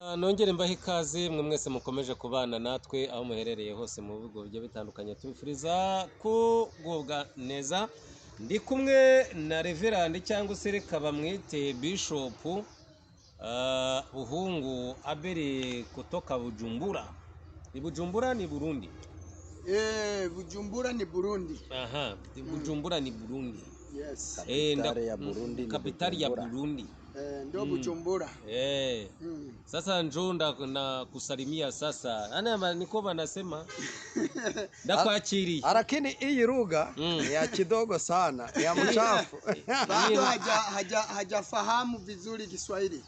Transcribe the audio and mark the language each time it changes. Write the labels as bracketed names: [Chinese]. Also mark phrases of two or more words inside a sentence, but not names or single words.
[Kinyarwanda] Nongere mbahe ikaze mwe mwese mukomeje kubana natwe aho muherereye hose mu bigo bigiye bitandukanye tubifuriza kugubwa neza. Ndi kumwe na Reverend cyangwa se reka bamwite Bishop Buhungu Abeli kutoka Bujumbura. [Swahili] Ni Bujumbura ni Burundi? Bujumbura ni Burundi. Aha, Bujumbura ni Burundi. [English] Yes. [Swahili] Kapitali ya Burundi. Kapitali ya Burundi. Ndio Bujumbura. Sasa njoo na kusalimia sasa. Ana niko banasema ndakwakiri. Lakini hii lugha ya kidogo sana, ya mchafu. Bado hajafahamu vizuri Kiswahili.